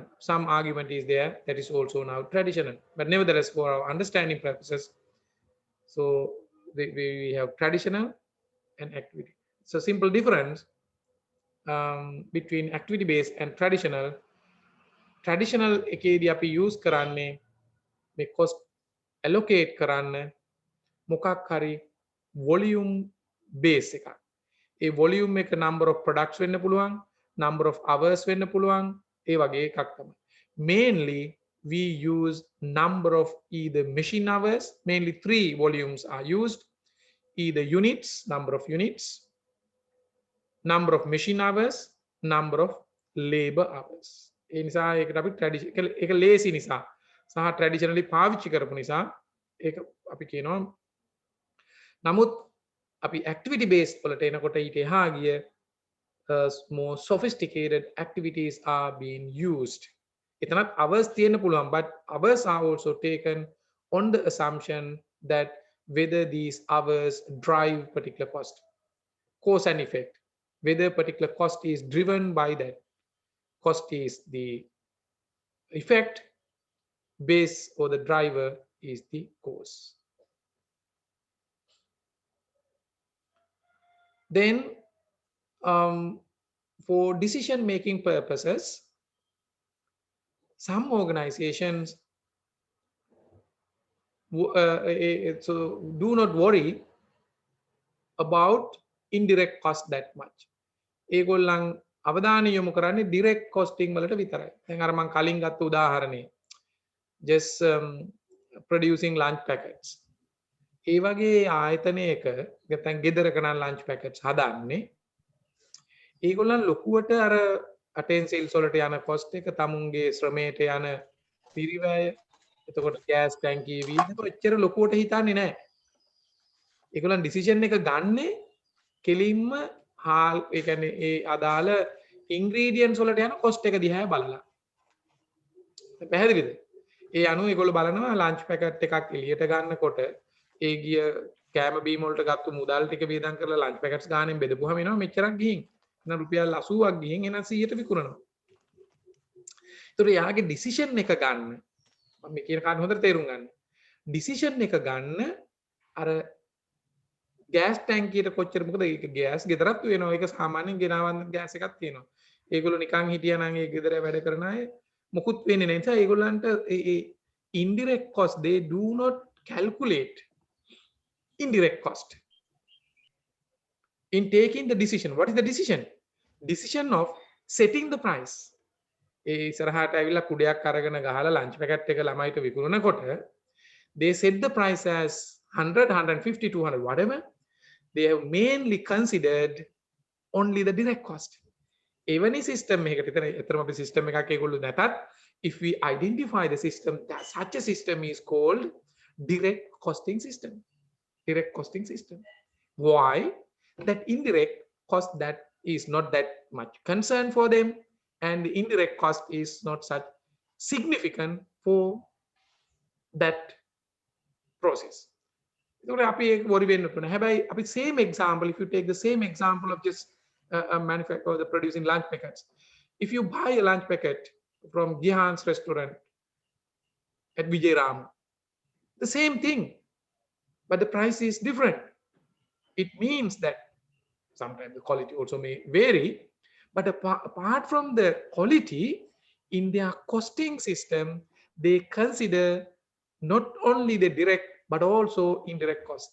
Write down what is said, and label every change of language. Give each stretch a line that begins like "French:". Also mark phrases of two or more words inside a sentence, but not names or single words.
English: Some argument is there that is also now traditional, but nevertheless, for our understanding purposes, so we have traditional and activity. So simple difference between activity based and traditional.
Sinhala: Traditional එකේදී අපි use කරන්නේ මේ
English: cost allocate
Sinhala: කරන්න මොකක් හරි
English: volume base
Sinhala: එකක්. ඒ volume එක
English: number of products
Sinhala: වෙන්න පුළුවන්,
English: number of hours
Sinhala: වෙන්න පුළුවන්, ඒ වගේ එකක් තමයි.
English: Mainly we use number of either machine hours, mainly three volumes are used, either units, number of units, number of machine hours, number of labor hours.
Sinhala: ඒ නිසා ඒකට අපි ට්‍රැඩිෂනල් ඒක ලේසි නිසා සහ ට්‍රැඩිෂනලි පාවිච්චි කරපු නිසා ඒක අපි කියනවා. නමුත් අපි
English: activity based
Sinhala: වලට එනකොට ඊට එහා ගිය
English: more sophisticated activities are being used.
Sinhala: එතනත් hours තියෙන්න පුළුවන්,
English: but hours are also taken on the assumption that whether these hours drive particular cost, cause and effect, whether particular cost is driven by that cost is the effect, base or the driver is the cause. Then for decision making purposes, some organizations so do not worry about indirect cost that much.
Sinhala: ඒගොල්ලන් අවධානය යොමු කරන්නේ
English: direct costing
Sinhala: වලට විතරයි. දැන් අර මම කලින් ගත්ත උදාහරණේ
English: just producing lunch packets.
Sinhala: ඒ වගේ ආයතනයක නැත්නම් ගෙදරක නම්
English: lunch packets
Sinhala: හදන්නේ ඒගොල්ලන් ලොකුවට අර utensils වලට යන cost එක තමුන්ගේ ශ්‍රමයට යන පිරිවැය එතකොට gas tankiය වියදම එච්චර ලොකුවට හිතන්නේ නැහැ. ඒගොල්ලන් decision එක ගන්නේ කෙලින්ම හාල් ඒ කියන්නේ ඒ අදාළ ingredients වලට යන cost එක දිහා බලලා. පැහැදිලිද? ඒ අනුව ඒගොල්ලෝ බලනවා
English: lunch packet
Sinhala: එකක් එළියට ගන්නකොට ඒ ගිය කෑම බීම වලට ගත්තු මුදල් ටික වියදම් කරලා
English: lunch packets
Sinhala: ගානෙන් බෙදපුවාම එනවා මෙච්චරක් ගිහින්. එහෙනම් රුපියල් 80ක් ගිහින් එහෙනම් 100ට විකුණනවා. ඒතර යාගේ decision එක ගන්න මම මේ කියන කාරණේ හොඳට තේරුම් ගන්න. decision එක ගන්න අර gas tankiයට කොච්චර මොකද ඒක gas ගෙදරත් වෙනවා. ඒක සාමාන්‍යයෙන් ගෙනාවන්න gas එකක් තියෙනවා. ඒගොල්ලෝ නිකන් හිටියා නම් ඒ ගෙදර වැඩ කරන අය මොකුත් වෙන්නේ නැහැ. ඒ නිසා ඒගොල්ලන්ට ඒ
English: indirect cost they do not calculate indirect cost in taking the decision. What is the decision? Decision of setting the price.
Sinhala: ඒ ඉස්සරහට ඇවිල්ලා කුඩයක් අරගෙන ගහලා
English: lunch packet
Sinhala: එක ළමයිට විකුණනකොට
English: they set the price as 100 150 200 whatever. They have mainly considered only the direct cost.
Sinhala: එවැනි system එකකට එතරම් අපි system එකක් ඒගොල්ලෝ නැතත්
English: if we identify the system that such a system is called direct costing system. Direct costing system. Why? That indirect cost that is not that much concern for them and the indirect cost is not such significant for that process.
Sinhala: ඒකට අපි ඒක worry වෙන්න ඕනේ. හැබැයි අපි
English: same example if you take the same example of just a manufacturer the producing lunch packets. If you buy a lunch packet from Gihan's restaurant at Vijayram, the same thing, but the price is different. It means that sometimes the quality also may vary, but apart from the quality, in their costing system, they consider not only the direct but also indirect cost.